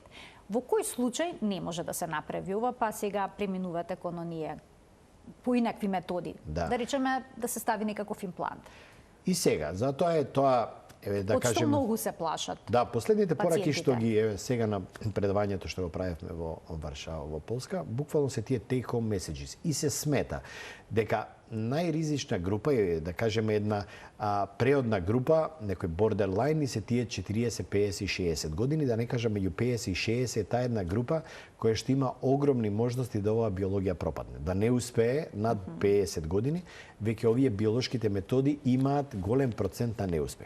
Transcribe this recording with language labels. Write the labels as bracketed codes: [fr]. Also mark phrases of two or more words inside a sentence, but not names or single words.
[mk] Во кој случај не може да се направи ова, па сега преминувате кон оние поинакви методи? Да речеме да се стави некаков имплант. И сега, затоа е тоа да Од што кажем, многу се плашат. Да, последните пораки што пациентите. ги сега на предавањето што го правевме во Варшава, во Полска, буквално се тие [en] take home messages [mk] и се смета дека најризична група е, да кажеме, една преодна група, некој бордерлайн, и се тие 40, 50 и 60 години, да не кажам меѓу 50 и 60 е таа една група која што има огромни можности да оваа биологија пропадне, да не успее над 50 години, веќе овие биолошките методи имаат голем процент на неуспех.